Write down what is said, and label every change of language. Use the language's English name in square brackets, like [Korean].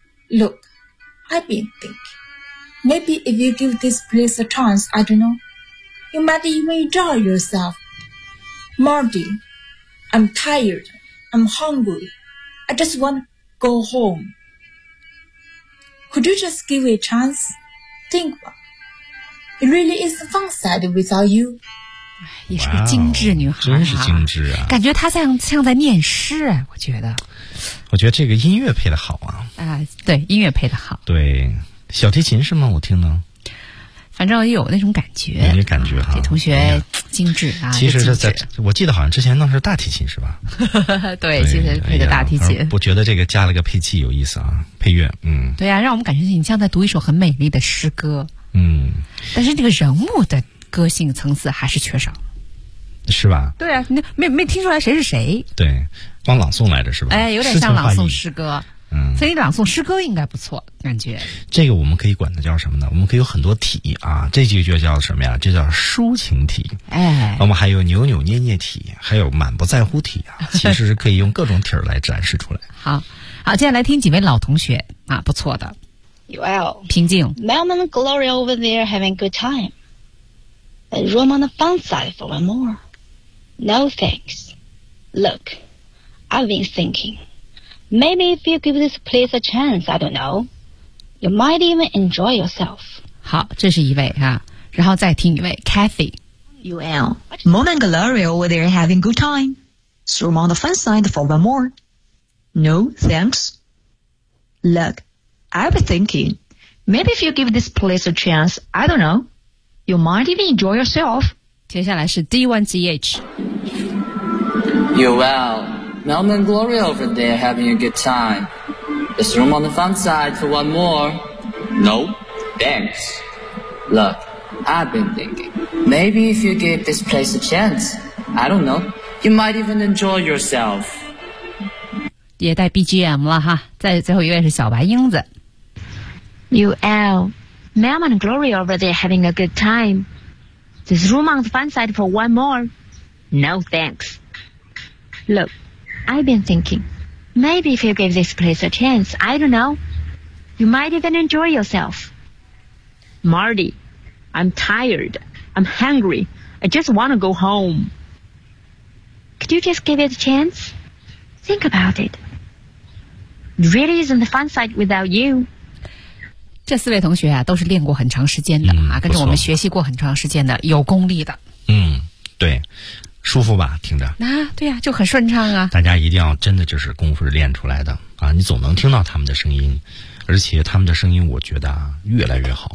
[English] Look, I've been thinking maybe if you give this place a chance, I don't know, you might even enjoy yourselfMarty, I'm tired. I'm hungry. I just want to go home. Could you just give it a chance? Think about it. It really is the fun side without you. [Chinese] 也是个精致女孩、真是精致啊。感觉她像在念诗，我觉得。我觉得这个音乐配得好啊。对，音乐配得好。对，小提琴是吗？我听呢。反正也有那种感觉，有点感觉哈、啊。给同学精致啊，其实是在，我记得好像之前弄是大提琴是吧？对，其实配个大提琴。我觉得这个加了个配器有意思啊，配乐，对啊，让我们感觉你像在读一首很美丽的诗歌，但是这个人物的个性层次还是缺少，是吧？对啊，没听出来谁是谁，对，光朗诵来着是吧？有点像朗诵诗歌。所以朗诵诗歌应该不错，感觉这个我们可以管它叫什么呢？我们可以有很多体啊，这几个就叫什么呀？这叫抒情体。我们还有扭扭捏捏体，还有满不在乎体啊，其实是可以用各种体来展示出来。好，接下来听几位老同学啊，不错的。 [English] Well, [Chinese] 平静。 [English] Melman and Gloria over there having good time. And room on the fun side for one more. No thanks. Look, I've been thinking. Maybe if you give this place a chance, I don't know, you might even enjoy yourself. [Chinese] 好，这是一位哈、啊，然后再听一位 Cathy。 [English] UL, Mom and Gloria over there having good time. So I'm on the fun side for one more. No, thanks. Look, I've been thinking, maybe if you give this place a chance, I don't know, you might even enjoy yourself. [Chinese] 接下来是 D1GH. [English] UL, Mom and Gloria over there having a good time. Is room on the fun side for one more? No, thanks. Look, I've been thinking, maybe if you give this place a chance, I don't know, you might even enjoy yourself. [Chinese] 也带 BGM 了哈，再最后一位是小白英子。 [English] UL, Mom and Gloria over there having a good time. This room on the fun side for one more? No, thanks. Look, I've been thinking. Maybe if you give this place a chance, I don't know, you might even enjoy yourself. Marty, I'm tired. I'm hungry. I just want to go home. Could you just give it a chance? Think about it. It really isn't the fun side without you. [Chinese] 这四位同学啊，都是练过很长时间的、嗯、啊，跟着我们学习过很长时间的，有功力的。嗯，对。舒服吧，听着啊，对呀、啊，就很顺畅啊。大家一定要真的就是功夫练出来的啊，你总能听到他们的声音，而且他们的声音我觉得啊越来越好。